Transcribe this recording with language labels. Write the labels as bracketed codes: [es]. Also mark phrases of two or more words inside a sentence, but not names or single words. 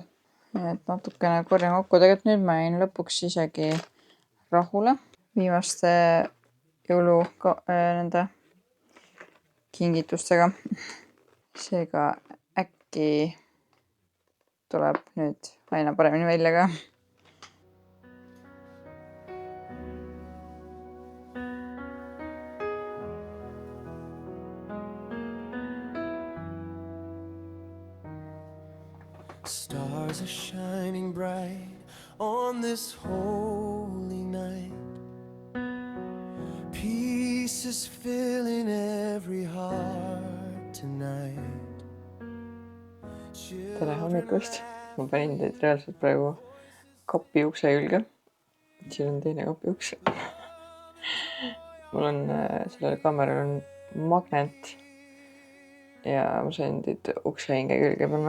[et] Et natukene korjan kokku. Tegelikult nüüd ma jäin lõpuks isegi rahule viimaste jõulu nende kingitustega. Seega äkki tuleb nüüd aina paremini välja ka. [en] Stars are shining bright on this holy night. Peace is filling every heart tonight. [et] Tere hommikust. Ma panin teid reaalselt praegu kapi ukse külge. Siin on teine kapi uks. Mul on sellel kaameral on magnet ja ma sain teid ukse hinge külge panna.